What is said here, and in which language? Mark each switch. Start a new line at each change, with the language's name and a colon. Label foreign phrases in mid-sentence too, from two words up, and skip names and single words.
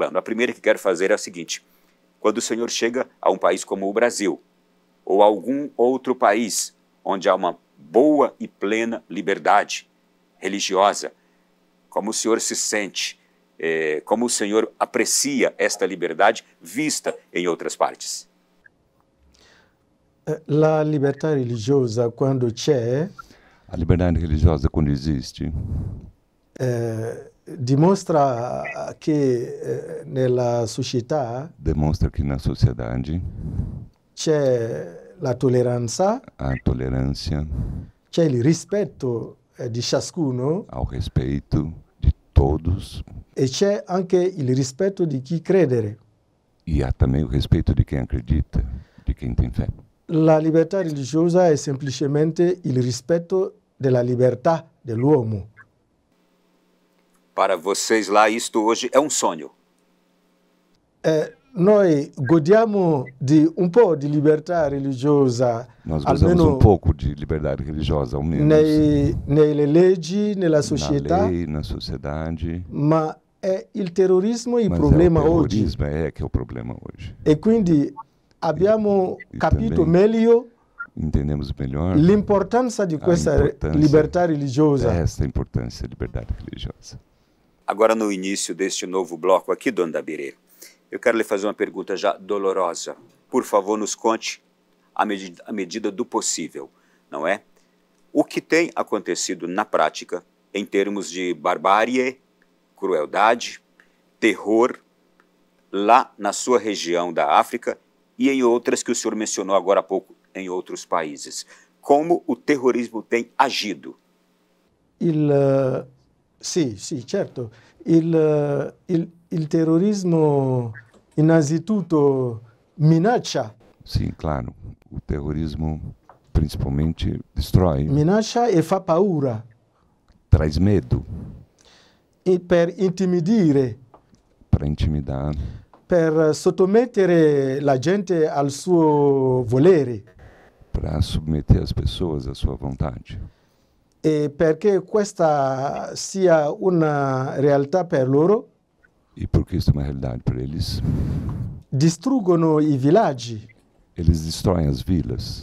Portuguese: A primeira que quero fazer é a seguinte: quando o senhor chega a um país como o Brasil, ou algum outro país onde há uma boa e plena liberdade religiosa. Como o senhor se sente? Como o senhor aprecia esta liberdade vista em outras partes?
Italian: La libertà religiosa, quando c'è,
Portuguese: A liberdade religiosa, quando existe,
Italian: dimostra che nella società
Portuguese: demonstra que na sociedade
Italian: c'è la tolleranza,
Portuguese: a tolerância,
Italian: c'è il rispetto di ciascuno
Portuguese: ao respeito de todos,
Italian: e c'è anche il rispetto di chi crede.
Portuguese: e há também o respeito de quem acredita, de quem tem fé.
Italian: La libertà religiosa è semplicemente il rispetto della libertà dell'uomo.
Portuguese: Para vocês lá, isto hoje é um sonho.
Italian: Noi godiamo di un po' di libertà religiosa,
Portuguese: Nós gozamos
Italian: almeno
Portuguese: pouco de liberdade religiosa, ao menos
Italian: nelle leggi, nella
Portuguese: na
Italian: società,
Portuguese: lei, na sociedade.
Italian: ma è il terrorismo il
Portuguese: Mas
Italian: problema
Portuguese: o
Italian: oggi.
Portuguese: terrorismo que é o problema hoje.
Italian: E quindi abbiamo
Portuguese: E
Italian: capito
Portuguese: também
Italian: meglio
Portuguese: entendemos melhor
Italian: l'importanza di questa
Portuguese: importância
Italian: libertà religiosa.
Portuguese: essa importância da liberdade religiosa. Agora, no início deste novo bloco aqui, Dona Dabirê, eu quero lhe fazer uma pergunta já dolorosa. Por favor, nos conte à medida do possível, não é? O que tem acontecido na prática em termos de barbárie, crueldade, terror, lá na sua região da África e em outras que o senhor mencionou agora há pouco, em outros países. Como o terrorismo tem agido?
Italian: Sì, certo. Il terrorismo innanzitutto minaccia.
Portuguese: Sim, claro. O terrorismo principalmente destrói,
Italian: Minaccia e fa paura
Portuguese: traz medo
Italian: per intimidire,
Portuguese: para intimidar,
Italian: per sottomettere la gente al suo volere.
Portuguese: para submeter as pessoas à sua vontade.
Italian: E perché questa sia una realtà per loro,
Portuguese: E porque isso é uma realidade para eles,
Italian: distruggono i villaggi,
Portuguese: eles destroem as vilas,